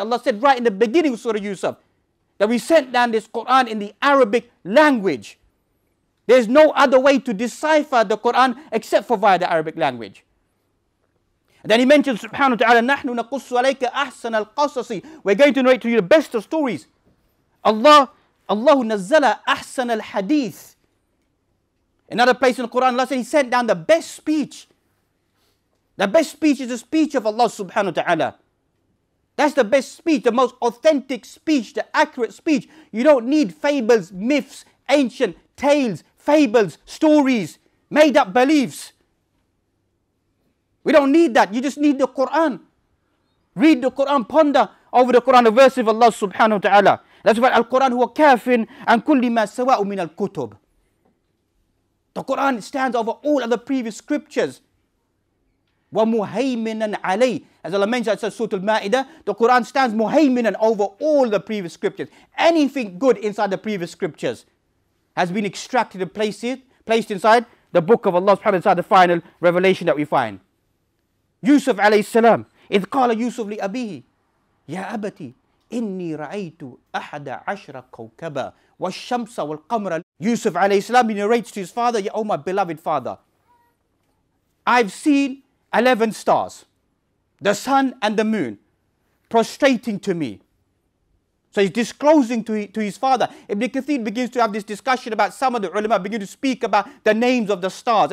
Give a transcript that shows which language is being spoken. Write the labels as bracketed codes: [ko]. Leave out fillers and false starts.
[en] Allah said right in the beginning of Surah Yusuf that we sent down this Quran in the Arabic language. There's no other way to decipher the Quran except for via the Arabic language. And then he mentions [ar] subhanahu wa ta'ala, نَحْنُ نَقُصُّ عَلَيْكَ أَحْسَنَ الْقَصَصِ. [en] We're going to narrate to you the best of stories. [ar] Allah نَزَّلَ أَحْسَنَ الْحَدِيثِ. [en] Another place in the Quran, Allah said He sent down the best speech. The best speech is the speech of Allah subhanahu wa ta'ala. That's the best speech, the most authentic speech, the accurate speech. You don't need fables, myths, ancient tales, fables, stories, made up beliefs. We don't need that. You just need the Quran. Read the Quran, ponder over the Quran, the verse of Allah subhanahu wa ta'ala. That's why [ar] Al-Quran huwa kafin an kulli ma sawa'u min al-kutub. [en] The Quran stands over all other previous scriptures. [ar] وَمُهَيْمِنًا عَلَيْهِ. [en] As Allah mentioned in Surah Al-Ma'idah, the Quran stands muhayminan over all the previous scriptures. Anything good inside the previous scriptures has been extracted and placed inside the book of Allah subhanahu wa ta'ala, inside the final revelation that we find. [ar] Yusuf alayhi salam, إِذْ قَالَ يُوسُفْ لِأَبِيهِ يَا أَبَتِي إِنِّي رَأَيْتُ أَحَدَ عَشْرَ كَوْكَبًا وَالشَّمْسَ وَالْقَمَرَ. [en] Yusuf alayhi salam, he narrates to his father, "Ya, oh my beloved father, I've seen 11 stars, the sun and the moon, prostrating to me." So he's disclosing to his father. Ibn Kathir begins to have this discussion about, some of the ulama begin to speak about the names of the stars.